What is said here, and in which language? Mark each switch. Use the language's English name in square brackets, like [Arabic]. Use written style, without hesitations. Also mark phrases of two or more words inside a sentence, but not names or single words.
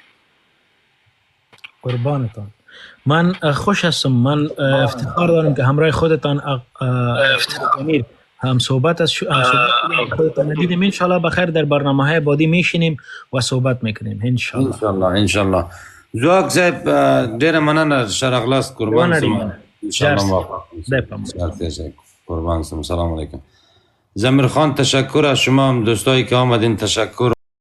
[Persian] قربانتان. من خوش هستم. من افتخار دارم که همراه خودتان هم صحبت از خودتان دیدیم. انشالله بخیر در برنامه های بعدی میشینیم و صحبت میکنیم انشالله. انشالله. [Pashto] زواک صاحب ډیره مننه. شر اغلاس قربان سم. انشاءالله [Persian] درس. موفق بفرمایید. بشید. تشکر. قربان شما. سلام علیکم. زمیر خان تشکر از شما هم دوستایی که آمدین. تشکر.